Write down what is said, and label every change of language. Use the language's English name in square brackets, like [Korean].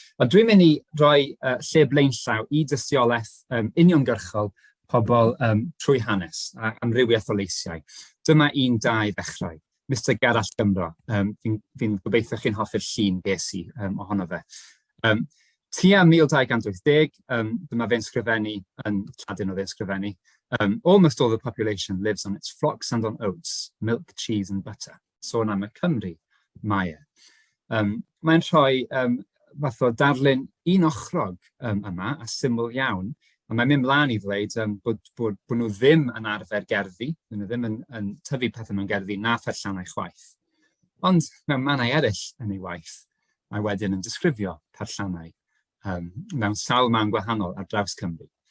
[Welsh] Ond dwi'n mynd i roi lle blaenllaw i dystiolaeth uniongyrchol pobl trwy hanes a amrywiaeth o leisiau. Dyma un da i ddechrau. Mr Gerall Gymro. Fi'n gobeithio chi'n hoffi'r llun ges i ohono fe. Tua 1280, dyma fe'n sgrifennu yn Lladin o fe'n sgrifennu. [English] Almost all the population lives on its flocks and on oats, milk, cheese and butter. [Welsh] Sôn am y Cymru, Mae'r. Mae'n rhoi fath o darlun un ochrog yma, a syml iawn, a mae'n mynd mlaen i ddweud bod nhw ddim yn arfer gerddi, bod nhw ddim yn tyfu pethau mewn gerddi na perllanau chwaith. Ond mewn mannau eraill yn ei waith, mae wedyn yn disgrifio perllanau mewn sawl man gwahanol ar draws Cymru.